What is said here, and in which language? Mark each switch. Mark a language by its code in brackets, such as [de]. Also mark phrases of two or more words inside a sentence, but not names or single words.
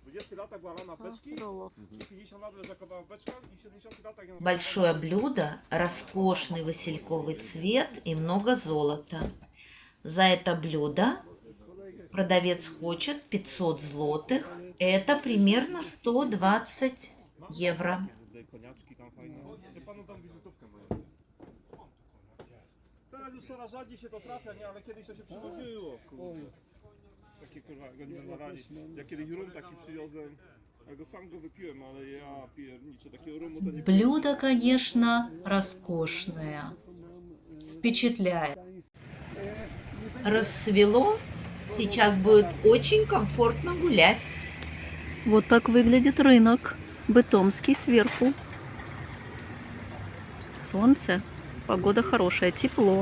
[ru] Большое блюдо, роскошный васильковый цвет и много золота. За это блюдо продавец хочет 500 злотых. Это примерно 120 евро. [pl] Teraz już coraz rzadziej się to trafia, nie? Ale kiedyś to się przywoziło. Takie kurwa, jak oni nazwali. Ja kiedyś rum taki przywiozłem. Ja go sam go wypiłem, ale ja pierniczę, takiego rumu to nie... [ru] Блюдо, конечно, роскошное. Впечатляет. Рассвело. Сейчас будет очень комфортно гулять. Вот так выглядит рынок. Бытомский сверху. Солнце. Погода хорошая, тепло.